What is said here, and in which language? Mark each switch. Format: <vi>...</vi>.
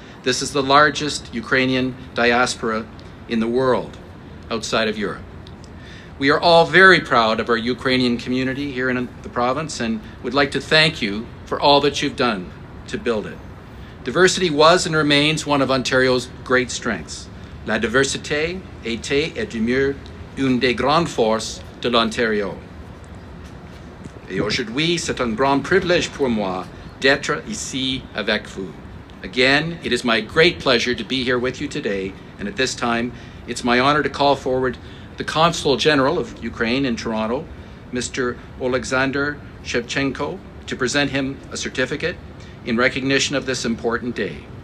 <en>This is the largest Ukrainian diaspora in the world outside of Europe. We are all very proud of our Ukrainian community here in the province and would like to thank you for all that you've done to build it. Diversity was and remains one of Ontario's great strengths.</en> <fr>La diversité était et demeure une des grandes forces de l'Ontario. Et aujourd'hui, c'est un grand privilège pour moi d'être ici avec vous.</fr> <en>Again, it is my great pleasure to be here with you today, and at this time, it's my honor to call forward the Consul General of Ukraine in Toronto, Mr. Alexander Shevchenko, to present him a certificate in recognition of this important day.</en>